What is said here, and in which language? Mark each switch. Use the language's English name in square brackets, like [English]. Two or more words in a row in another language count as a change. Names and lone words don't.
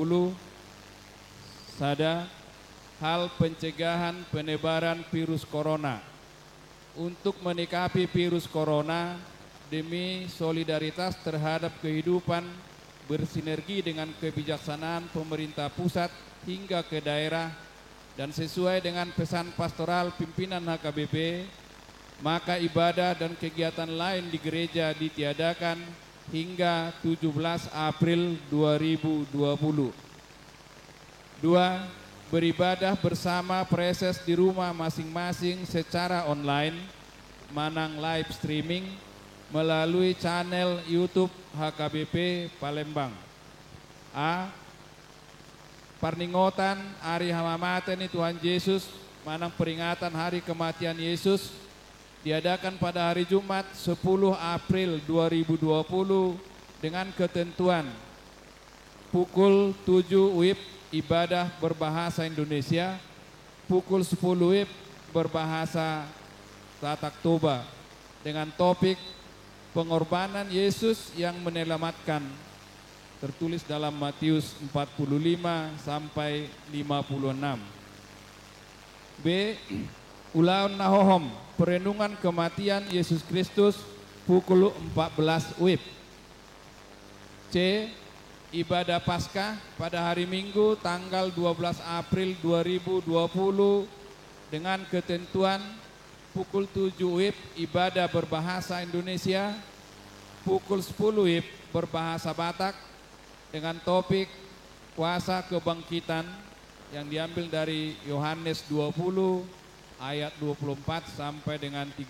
[Batak Toba] sada hal [Indonesian] pencegahan penebaran virus corona untuk menyikapi virus corona demi solidaritas terhadap kehidupan bersinergi dengan kebijaksanaan pemerintah pusat hingga ke daerah dan sesuai dengan pesan pastoral pimpinan HKBP maka ibadah dan kegiatan lain di gereja ditiadakan hingga 17 April 2020. 2. Beribadah bersama preses di rumah masing-masing secara online, manang live streaming melalui channel YouTube HKBP Palembang. A. [Batak Toba] Parningotan Hari Hamamaten Tuhan Yesus, [Indonesian] manang peringatan hari kematian Yesus, diadakan pada hari Jumat 10 April 2020 dengan ketentuan pukul 7 WIB ibadah berbahasa Indonesia, pukul 10 WIB berbahasa Tatak Toba dengan topik pengorbanan Yesus yang menyelamatkan, tertulis dalam Matius 45 sampai 56. B. Ulaun Nahohom, perenungan kematian Yesus Kristus, pukul 14 WIB. C. Ibadah Paskah pada hari Minggu tanggal 12 April 2020 dengan ketentuan pukul 7 WIB ibadah berbahasa Indonesia, pukul 10 WIB berbahasa Batak dengan topik kuasa kebangkitan yang diambil dari Yohanes 20 ayat 24 sampai dengan 31.